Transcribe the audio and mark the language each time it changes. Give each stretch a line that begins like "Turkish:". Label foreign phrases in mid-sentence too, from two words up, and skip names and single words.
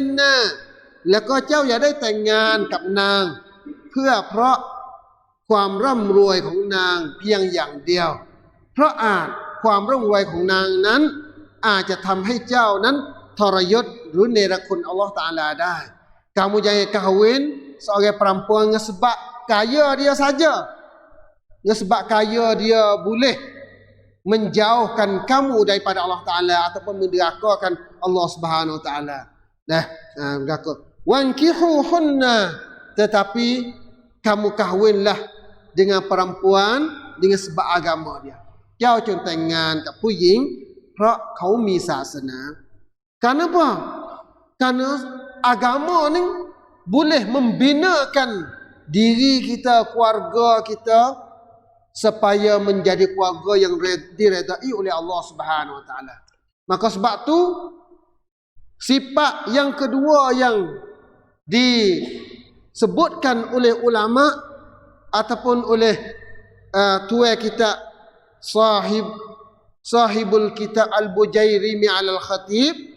Thai: นะแล้วก็เจ้าอย่าได้แต่งงานกับนางเพื่อเพราะความร่ำรวยของนางเพียงอย่างเดียวเพราะอาจความร่ำรวยของนางนั้นอาจจะทำให้เจ้านั้นทรยศหรือเนรคุณอัลลอฮฺตะอาลาได้
Malay: kamu jangan kahwin seorang perempuan dengan sebab kaya dia saja, dengan sebab kaya dia boleh menjauhkan kamu daripada Allah Taala ataupun menderakakan Allah Subhanahu Wa Taala. Wankihuhunna, tetapi kamu kahwinlah dengan perempuan dengan sebab agama dia.
Thai: เจ้าจงแต่งงานกับผู้หญิงเพราะเขามีศาสนา Kenapa?
Malay: Karena agama ni boleh membinakan diri kita, keluarga kita supaya menjadi keluarga yang diredai oleh Allah Subhanahu Wa Taala. Maka sebab tu sifat yang kedua yang disebutkan oleh ulama ataupun oleh tuan kita sahibul kitab al-Bujairimi alal khatib.